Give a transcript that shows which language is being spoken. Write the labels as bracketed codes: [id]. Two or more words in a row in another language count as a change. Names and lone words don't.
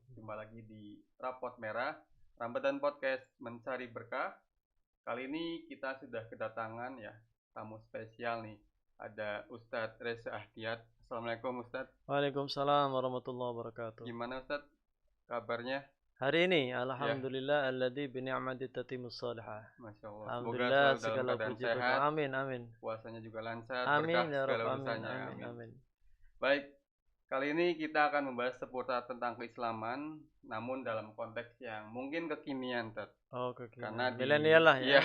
[id] jumpa lagi di Rapot Merah, Ramadan Podcast Mencari Berkah. Kali ini kita sudah kedatangan ya tamu spesial nih. Ada Ustadz Reza Ahdiat. Assalamualaikum Ustadz. [ar] وعليكم السلام ورحمة الله وبركاته. [id] Gimana Ustadz kabarnya? Hari ini [ar] الحمد لله الذي بنعمته تتم الصالحات. ما شاء الله. [id] Semoga Alhamdulillah selalu dalam segala keadaan puji sehat. berkah. Amin amin. Puasanya juga lancar, Amin berkah ya segala rabb, amin urusannya. amin amin. Baik, kali ini kita akan membahas seputar tentang keislaman, namun dalam konteks yang mungkin kekinian, Ted. Oh, kekinian. Karena Milenial lah ya.